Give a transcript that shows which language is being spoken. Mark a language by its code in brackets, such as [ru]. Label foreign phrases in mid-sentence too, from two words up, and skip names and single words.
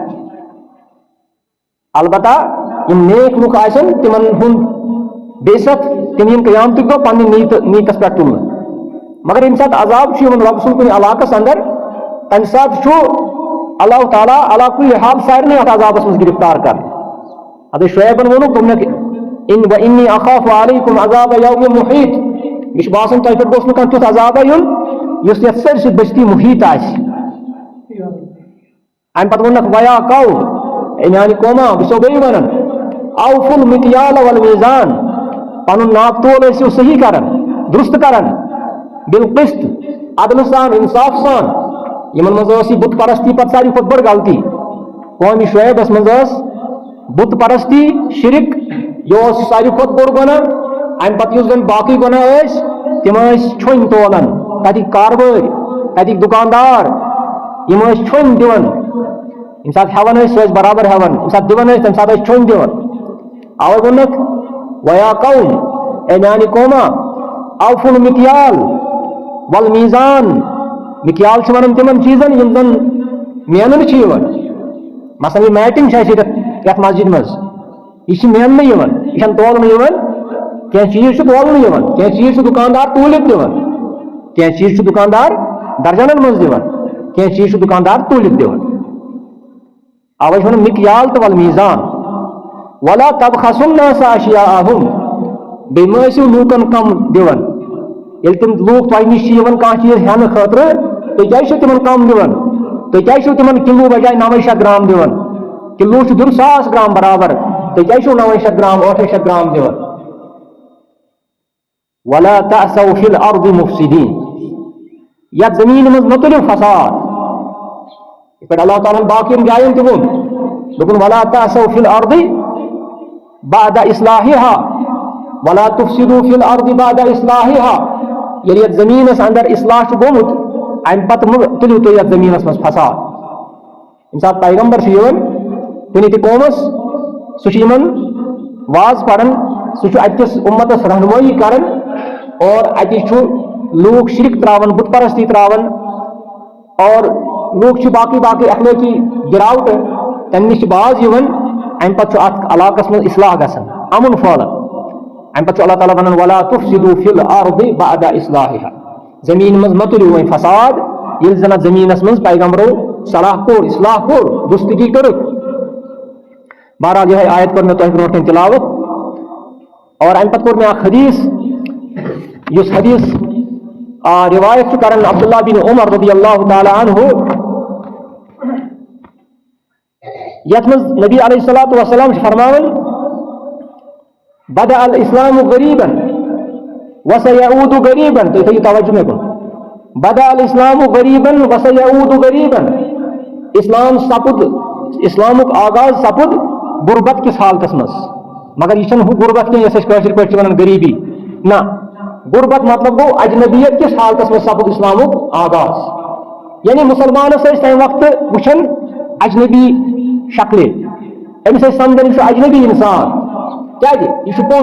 [ks] البتہ یم نیک لُکھ آسن تمن ہُنٛد بے شک تم یم قیامتٕکۍ دۄہ پننہِ نیٖتس پٮ۪ٹھ تُلنہٕ مگر ییٚمہِ ساتہٕ عذاب چھُ یِوان رۄبہٕ سُنٛد کُنہِ علاقس اندر تمہِ ساتہٕ چھُ اللہ تعالیٰ [ar] علا کُلہِ حال [ks] سارنٕے اتھ عذابس منٛز گرفتار کران ادٕ شعیبن ووٚنُکھ دوٚپنکھ [ar] انی اخاف علیکم عذاب یوم محیط [ks] مےٚ چھُ باسان تۄہہِ پٮ۪ٹھ گوٚژھ نہٕ کانٛہہ تیُتھ عذابا یُن یُس یتھ سٲرسٕے بستی محیط آسہِ امہِ پتہٕ ووٚنکھ [ar] ویا قوم [ks] اے میانہِ قوما بہٕ چھُسو بیٚیہِ ونان [ar] اوفُ المکیال والمیزان [ks] پنُن ناپ تول ٲسِو صحیح کران درست کران بالقسط عدل سان انصاف سان یمن منٛز ٲس یہِ بُت پرستی پتہٕ ساروی کھۄتہٕ بٔڑ غلطی قومہِ شعیبس منٛز ٲس بُت پرستی شرک یہِ اوس ساروی کھۄتہٕ بوٚڑ گۄناہ امہِ پتہٕ یُس زن باقٕے گۄناہ ٲسۍ تِم ٲسۍ چھۄنۍ تولان تتِکۍ کاربٲرۍ تتِکۍ دُکاندار یِم ٲسۍ چھۄنۍ دِوان ییٚمہِ ساتہٕ ہٮ۪وان ٲسۍ سُہ ٲسۍ برابر ہٮ۪وان ییٚمہِ ساتہٕ دِوان ٲسۍ تمہِ ساتہٕ ٲسۍ چھۄنۍ دِوان اوے ووٚنُکھ [ar] ویا قوم [ks] اے میانہِ قوما [ar] اوفُ المکیال والمیزان [ks] مکیال چھِ ونان تمن چیٖزن یِم زن میننہٕ چھِ یِوان مثلاً یہِ میٹنگ چھِ اَسہِ یتھ مسجد منٛز یہِ چھِ میننہٕ یِوان یہِ چھنہٕ تولنہٕ یِوان کینٛہہ چیٖز چھُ تولنہٕ یِوان کینٛہہ چیٖز چھُ دُکاندار توٗلِتھ دِوان کینٛہہ چیٖز چھُ دُکاندار درجنن منٛز دِوان کینٛہہ چیٖز چھُ دُکاندار توٗلِتھ دِوان اوے چھِ ونان مکیال تہٕ والمیزان [ar] ولا تبخسوا الناس اشیاءهم [ks] بیٚیہِ مہ ٲسِو لوٗکن کم دِوان ییٚلہِ تِم لوٗکھ تۄہہِ نِش چھِ یِوان کانٛہہ چیٖز ہٮ۪نہٕ خٲطرٕ تُہۍ کیازِ چھِو تِمن کم دِوان تُہۍ کیازِ چھِو تِمن کِلوٗ بجاے 900 گرام دِوان کِلوٗ چھُ دیُن 1000 گرام برابر تُہۍ کیازِ چھِو 900 گرام 800 گرام دِوان [ar] ولا تعثوا فی الارض مفسدین [ks] یتھ زمین منٛز مہ تُلِو فساد یِتھ پٲٹھۍ اللہ تعالیٰ ہن باقین جاین تہِ ووٚن دوٚپُن [ar] ولا تعثوا فی الارض بعد اصلاحها ولا تفسدوا فی الارض بعد اصلاحها [ks] ییٚلہِ یتھ زمیٖنس اندر اصلاح چھُ گوٚمُت امہِ پتہٕ مہ تُلِو تُہۍ یتھ زمیٖنس منٛز فساد ییٚمہِ ساتہٕ پیغمبر چھُ یِوان کُنہِ تہِ قومس سُہ چھُ یِمن واز پران سُہ چھُ اتکِس اُمتس رہنمٲیی کران اور اتہِ چھُ لوٗکھ شرک تراوان بُت پرستی تراوان اور لوٗکھ چھِ باقٕے باقٕے اخلٲقی گراوٹہٕ تمہِ نِش چھِ باز یِوان امہِ پتہٕ چھُ اتھ علاقس منٛز اصلاح گژھان امُن پھہلان امہِ پتہٕ چھُ اللہ تعالیٰ ونان [ar] ولا تفسدوا فی الارض بعد اصلاحها [ks] زمیٖن منٛز مہ تُلِو وۄنۍ فساد ییٚلہِ زن اتھ زمیٖنس منٛز پیغمبرو صلاح کوٚر اصلاح کوٚر دُستگی کٔرٕکھ بہرحال یِہے آیت کٔر مےٚ تۄہہِ برونٛٹھ کَنۍ تِلاوت اور امہِ پتہٕ کوٚر مےٚ اکھ حدیث یُس حدیث روایت چھُ کران عبداللہ بن عمر [ar] رضی اللہ تعالیٰ عنہ [ks] یتھ منٛز نبی [ar] علیہ الصلوۃ والسلام [ks] چھِ فرماوان [ar] بدأ الاسلام غریبا وسيعود غریبا [ks] تُہۍ تھٲیِو توجہ مےٚ کُن [ar] بدأ الاسلام غریبا وسيعود غریبا [ks] اسلام سپُد اسلامُک آغاز سپُد غربت کِس حالتس منٛز مگر یہِ چھنہٕ ہُہ غربت کینٛہہ یۄس أسۍ کٲشِر پٲٹھۍ چھِ ونان غریٖبی نہ غربت مطلب گوٚو اجنبیت کِس حالتس منٛز سپُد اسلامُک آغاز یعنی مسلمانس ٲسۍ تمہِ وقتہٕ وٕچھان اجنبی شکلہِ أمس سمجھن یہ اجنبی انسان کیا یہ پوز